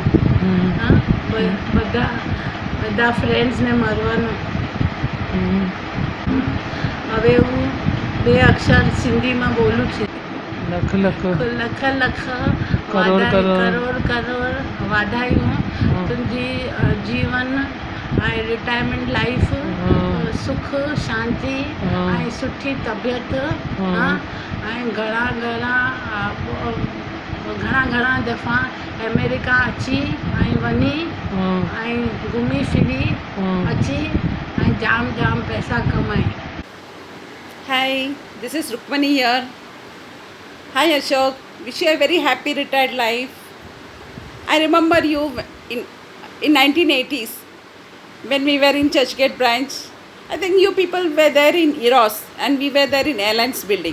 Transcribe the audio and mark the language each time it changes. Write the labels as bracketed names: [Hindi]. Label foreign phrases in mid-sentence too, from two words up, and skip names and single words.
[Gujarati] હા, બધા ફ્રેન્ડ્સને મળવાનું. હવે હું 2 અક્ષર સિંધીમાં બોલું છું. [Sindhi] لک لک لک لک ڪروڙ ڪروڙ واڌايون. तुंहिंजी जीवन ऐं [English] retirement life [Sindhi] सुख शांति ऐं सुठी तबियत ऐं घणा दफ़ा अमेरिका अची ऐं वञी ऐं घुमी फिरी अची ऐं जाम पैसा कमाए. [English] Hi, this is Rukmani here. Hi Ashok, wish you a very happy retired life. I remember you in 1980s when we were in Churchgate branch. I think you people were there in Eros and we were there in Airlines building.